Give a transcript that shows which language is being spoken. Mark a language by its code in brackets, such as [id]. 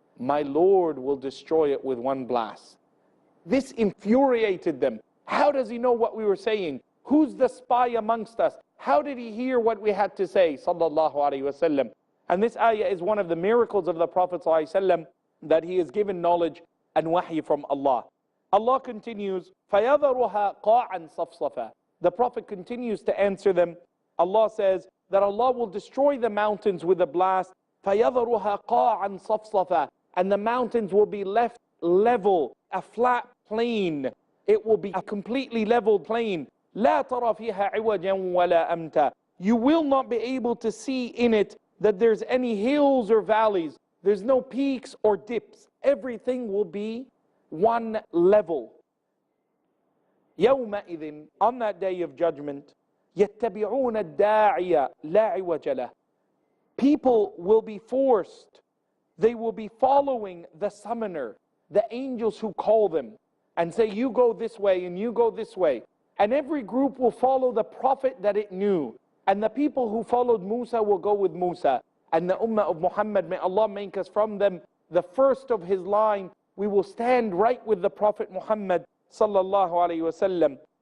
[en] My Lord will destroy it with one blast. This infuriated them. How does he know what we were saying? Who's the spy amongst us? How did he hear what we had to say? Sallallahu Alaihi Wasallam. And this ayah is one of the miracles of the Prophet Sallallahu Alaihi Wasallam, that he is given knowledge and wahy from Allah. Allah continues, [ar] فَيَذَرُهَا قَاعًا صَفْصَفًا. [en] The Prophet continues to answer them. Allah says that Allah will destroy the mountains with a blast. [ar] فَيَذَرُهَا قَاعًا صَفْصَفًا. [en] And the mountains will be left level, a flat plain. It will be a completely level plain. [ar] لا ترى فيها عوجا ولا أمتا. [en] You will not be able to see in it that there's any hills or valleys. There's no peaks or dips. Everything will be one level. [ar] يومئذ, [en] on that day of judgment, [ar] يتبعون الداعي لا عوج له. [en] People will be forced. They will be following the summoner, the angels who call them and say, you go this way and you go this way. And every group will follow the Prophet that it knew. And the people who followed Musa will go with Musa. And the Ummah of Muhammad, may Allah make us from them, the first of his line, we will stand right with the Prophet Muhammad sallallahu alayhi wa sallam.